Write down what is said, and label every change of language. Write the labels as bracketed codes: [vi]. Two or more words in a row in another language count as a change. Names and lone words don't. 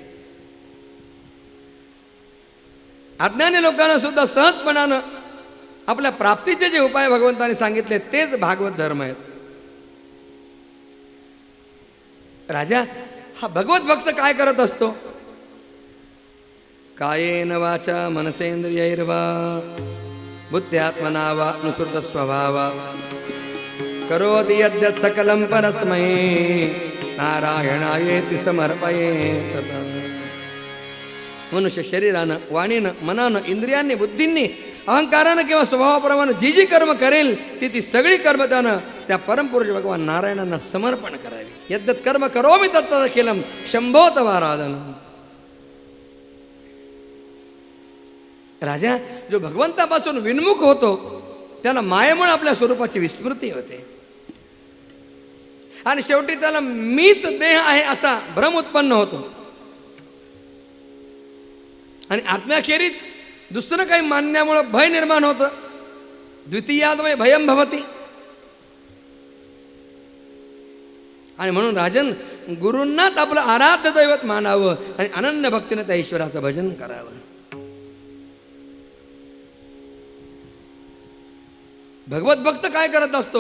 [mr] अज्ञानी लोकांना सुद्धा सहजपणानं आपल्या प्राप्तीचे जे उपाय भगवंताने सांगितले तेच भागवत धर्म आहेत. राजा हा भगवत भक्त काय करत असतो? [sa] कायेन वाचा मनसेंद्रियैर्वा बुद्ध्यात्मना वा अनुसृत स्वभावा करोति यद्यत् सकलं परस्मै नारायणायेति समर्पयेत्. [mr] मनुष्य शरीरानं, वाणीनं, मनानं, इंद्रियांनी, बुद्धींनी, अहंकारानं किंवा स्वभावाप्रमाणे जी जी कर्म करेल ती सगळी कर्म त्यानं त्या परमपुरुष भगवान नारायणांना समर्पण करावी. [sa] यद्यत् कर्म करोमि तत्तदखिलं शंभो तवाराधनम्. [mr] राजा जो भगवंतापासून विन्मुख होतो त्याला मायेमुळे आपल्या स्वरूपाची विस्मृती होते आणि शेवटी त्याला मीच देह आहे असा भ्रम उत्पन्न होतो आणि आत्म्याखेरीज दुसरं काही मानण्यामुळे भय निर्माण होतं. [sa] द्वितीयाद्वय भयम भवती. [mr] आणि म्हणून राजन गुरूंनाच आपलं आराध्य दैवत मानावं आणि अनन्य भक्तीने त्या ईश्वराचं भजन करावं. भगवत भक्त काय करत असतो?